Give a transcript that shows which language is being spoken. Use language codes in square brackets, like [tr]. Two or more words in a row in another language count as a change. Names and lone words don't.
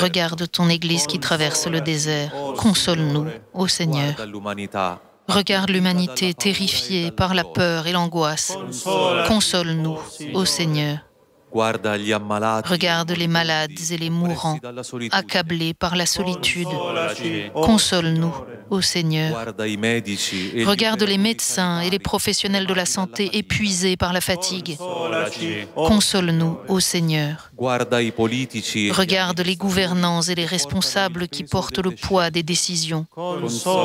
[fr] Regarde ton Église qui traverse le désert. Console-nous, ô Seigneur. [it] Guarda l'umanità. [fr] Regarde l'humanité terrifiée par la peur et l'angoisse. Console-nous, ô Seigneur. [it] Guarda gli ammalati. [fr] Regarde les malades et les mourants, [it] dalla solitudine. [fr] accablés par la solitude. Console-nous, ô Seigneur. [it] Guarda i medici e gli [fr] Regarde les [it] infermi [fr] médecins et les professionnels de la santé épuisés par la fatigue. [it] Consolaci. [fr] Console-nous, ô Seigneur. [it] Guarda i politici. [fr] Regarde les gouvernants et les responsables qui portent le poids des décisions. [it] Consolaci.